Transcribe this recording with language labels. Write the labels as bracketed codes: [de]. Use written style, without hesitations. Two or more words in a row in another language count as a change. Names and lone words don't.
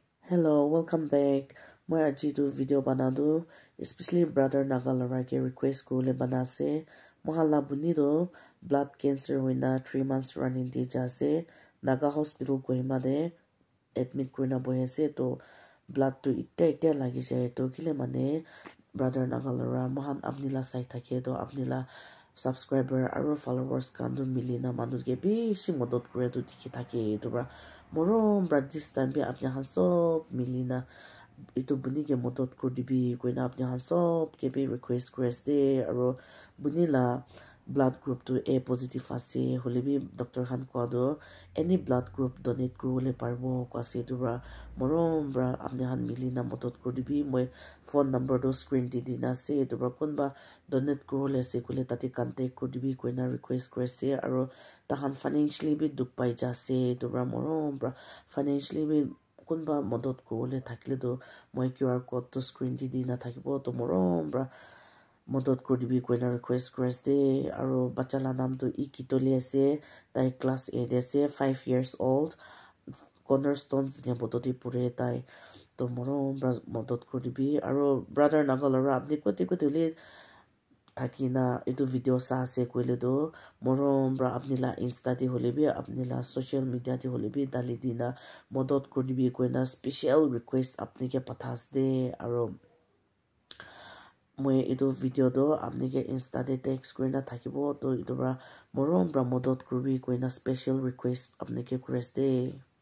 [en] Hello, welcome back. [nag] Moi aji tu video banadu, especially brother Nagalara ke request kurule banase. Mohala buni do [en] blood cancer [nag] hoina [en] 3 months running [nag] di jase. Naga hospital kohima de admit kurina boyase to blood to ite lagi jaye to kile mane brother Nagalara mohan apnila sai thake to apnila subscriber aro followers kan do milina manu ke bishi modot kure to dikhi thake to bra morom bra [en] this time [nag] bi apni han sob milina itu buni ke modot kur dibi koina apni han sob ke bi request de aro buni la [en] blood group [nag] to [en] A positive [nag] ase holebi doctor khan kwa do [en] any blood group [nag] donate kurule parbo kwase to bra morom bra apni han milina modot kur dibi moi [en] phone number [nag] do screen di dina se to bra konba donate kurule se kule tati contact kur dibi koina request se aro tahan financially bi duk pai jase to bra morom bra financially bi kunba modot kurule thakile do moi [en] QR code [nag] to screen di dina thakibo to morom bra modot kur dibi koina request de aro bacha la nam to ikitoli ase tai class 8 ase 5 [en] years old [nag] cornerstones ne bodoti pure tai to morom bra modot kur dibi aro brother Nagalara apni kote le thakina itu video sa ase koile do morom bra apni la insta di holebi apni la [en] social media [nag] di holebi dali dina modot kur dibi koina special request apni ke pathas de aro moi itu video do apni ke insta de text kurina thakibo to itu bra morom bra modot kurbi koina special request apni ke kures de